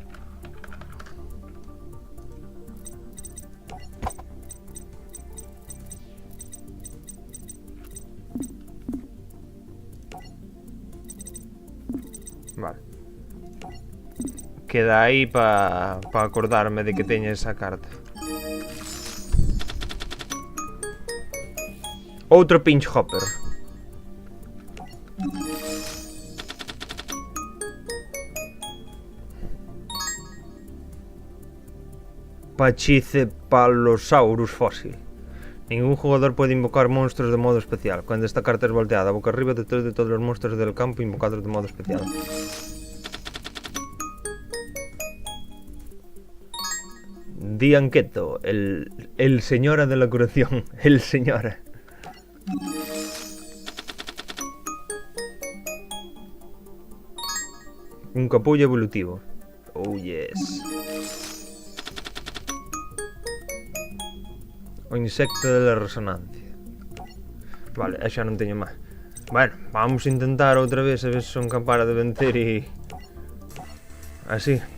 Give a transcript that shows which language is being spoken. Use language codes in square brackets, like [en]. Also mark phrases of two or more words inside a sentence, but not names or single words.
[gl] Vale. Queda aí para acordarme de que teña esa carta. Outro Pinch Hopper. Pachycephalosaurus fósil. [es] Ningún jugador puede invocar monstruos de modo especial. Cuando esta carta es volteada boca arriba, detrás de todos los monstruos del campo invocados de modo especial. Dianqueto, el señora de la curación. El señora. Un capullo evolutivo. [en] Oh yes. [es] O insecto de la resonancia. [gl] Vale, xa non teño máis. Bueno, vamos a intentar outra vez a ver se son capaz de vencer e... así.